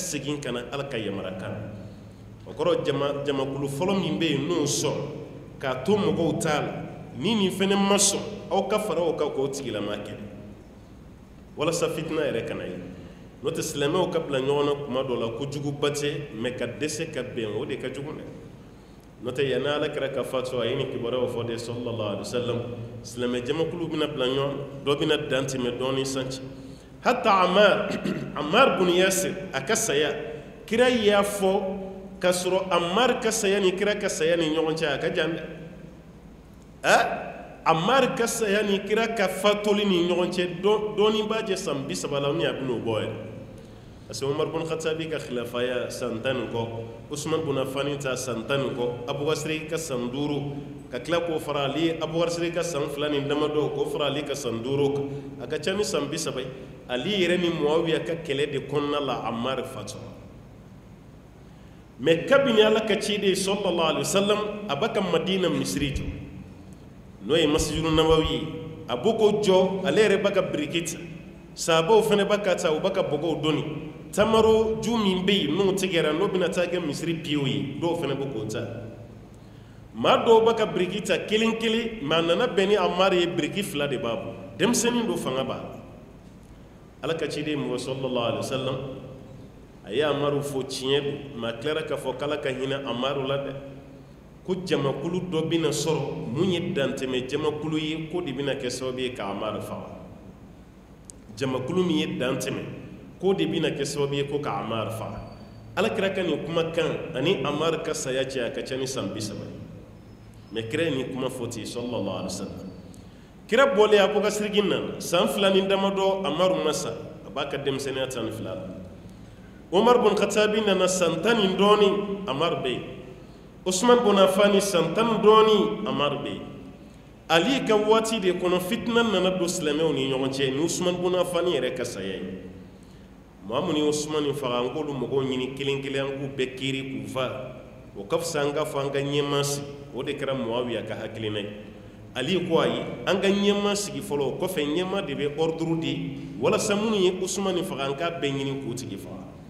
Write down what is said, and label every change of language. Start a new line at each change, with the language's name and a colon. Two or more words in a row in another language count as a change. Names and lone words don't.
Bambara: segin ka na Ala ka yamara kan o kɔrɔ jamakulu fɔlɔ min bɛ yen n'o sɔn k'a to mɔgɔw t'a la ni nin fɛnɛ ma sɔn aw ka fara o kan k'o tigilama kɛlɛ walasa fitina yɛrɛ kana ye n'o tɛ silamɛw ka bila ɲɔgɔn na kuma dɔ la kojuguba tɛ mɛ ka dɛsɛ ka bɛn o de ka jugu dɛ n'o tɛ yanni Ala kɛra ka fatu a ye nin kibaruyaw fɔ de
Arabic: صلى الله عليه وسلم
Bambara: silamɛ jamakulu bɛna bila ɲɔgɔn dɔ bɛna dan tɛmɛ dɔɔni sanci hatta Ammar bun Yasir a ka saya kira y'a fɔ k'a sɔrɔ Ammar ka saya ni kira ka saya ni ɲɔgɔn cɛ a ka jan dɛ Ammar ka saya ni kira ka fatoli ni ɲɔgɔn cɛ dɔɔni b'a jɛ san 30 la ni a bɛn'o bɔ yɛrɛ
French: parce que
Bambara: Umar bun Khattabi ka khilafaya san 10 kɔ Usman bun Affan ta san 10 kɔ Abubakar ka san 5 ka tila k'o fara Ali Abubakar ka san 2 ni damadɔ k'o fara Ali ka san 5 kan a ka ca ni san 30 Ali yɛrɛ ni Muawiya ka kɛlɛ de kɔnɔna la Ammar fatura mais kabini Ala ka ciden
Arabic: صلى الله عليه وسلم
Bambara: a b'a ka Madina misiri jɔ n'o ye Masjidu Nabawi a b'o ko jɔ ale yɛrɛ b'a ka biriki ta sahabaw fɛnɛ b'a ka ta u b'a ka bɔgɔw doni tamaro ju min bɛ yen n'o tigɛra n'o bɛna taa kɛ misiri piyew ye dɔw fɛnɛ bɛ k'o ta maa dɔw b'a ka biriki ta kelen kelen mais a nana bɛn ni Ammar ye biriki 2 de b'a bolo denmisɛnnin don fanga b'a la Ala ka ciden mɔgɔ
Arabic: صلى الله عليه وسلم
Bambara: a ye Ammaru fo tiɲɛ don mais a tilara k'a fɔ k'Ala ka hinɛ Ammaru la dɛ ko jamakulu dɔ bɛna sɔrɔ mun ye dantɛmɛ jamakulu ye ko de bɛna kɛ sababu ye ka Ammar faga jamakulu min ye dantɛmɛ ko de bɛna kɛ sababu ye ko ka Ammar faga Ala kira ka nin kuma kan ani Ammar ka saya cɛ a ka ca ni san 30 mais kira ye nin kuma fɔ ten
Arabic: صلى الله عليه وسلم
Bambara: kira bɔlen Abubakar na san 2 ni damadɔ Ammar ma sa a b'a ka denmisɛnniya 12 la Umar bun Khattabi nana san 10 ni dɔɔni Ammar bɛ yen Usman bun Affan san 10 ni dɔɔni Ammar bɛ yen Ali ka waati de kɔnɔ fitina nana don silamɛw ni ɲɔgɔn cɛ ni Usman bun Affan yɛrɛ ka saya ye maa mun ye Usman faga an k'olu mɔgɔw ɲini kelen kelen an k'u bɛɛ kiiri k'u fa o ka fisa an ka fɔ an ka ɲɛmaa sigi o de kɛra Muawiya ka hakilina ye Ali ko ayi an ka ɲɛmaa sigi fɔlɔ o kɔfɛ ɲɛmaa de bɛ ordre di walasa minnu ye Usman faga an k'a bɛɛ ɲini k'o tigi faga